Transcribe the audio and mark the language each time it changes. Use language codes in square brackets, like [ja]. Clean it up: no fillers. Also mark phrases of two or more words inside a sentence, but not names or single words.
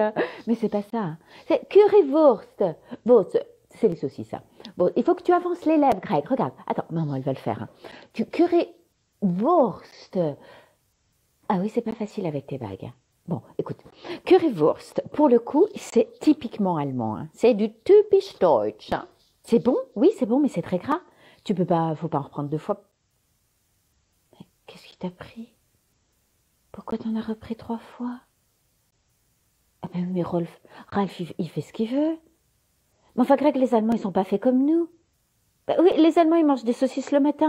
[fr] Hein. Mais c'est pas ça. Hein. C'est currywurst. Bon, c'est les saucisses. Ça. Bon, il faut que tu avances les lèvres, Greg. Regarde. Attends, maman, elle va le faire. Hein. Currywurst. Ah oui, c'est pas facile avec tes bagues. Hein. Bon, écoute. Currywurst, pour le coup, c'est typiquement allemand. Hein. C'est du [de] typisch Deutsch. [fr] Hein. C'est bon? Oui, c'est bon, mais c'est très gras. Tu peux pas, faut pas en reprendre 2 fois. Mais qu'est-ce qui t'a pris? Pourquoi t'en as repris 3 fois? Ah ben oui, mais Ralph, il fait ce qu'il veut. Mais enfin, Greg, les Allemands, ils sont pas faits comme nous. Ben oui, les Allemands, ils mangent des saucisses le matin.